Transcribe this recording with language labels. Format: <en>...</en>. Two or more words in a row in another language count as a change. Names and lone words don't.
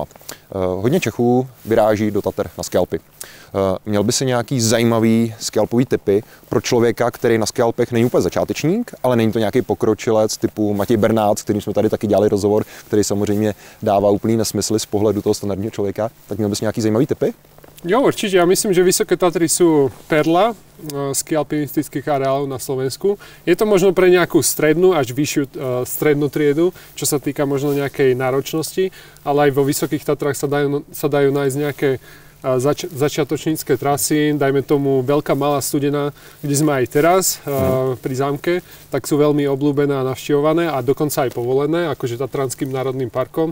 <cs>Hodně Čechů vyráží do Tatr na skialpy. Měl by se nějaký zajímavý skialpový tipy pro člověka, který na skialpech není úplně začátečník, ale není to nějaký pokročilec typu Matěj Bernát, s kterým jsme tady taky dělali rozhovor, který samozřejmě dává úplný nesmysly z pohledu toho standardního člověka. Tak měl bys nějaký zajímavý tipy? Jo,</cs> <sk>určite. Ja myslím, že Vysoké Tatry sú perla skialpinistických areálov na Slovensku. Je to možno pre nejakú strednú až vyššiu strednú triedu, čo sa týka možno nejakej náročnosti, ale aj vo Vysokých Tatrách sa dajú nájsť nejaké začiatočnícke trasy, dajme tomu Veľká Malá Studená, kde sme aj teraz pri zámke, tak sú veľmi obľúbené a navštevované a dokonca aj povolené, akože Tatranským národným parkom.</sk>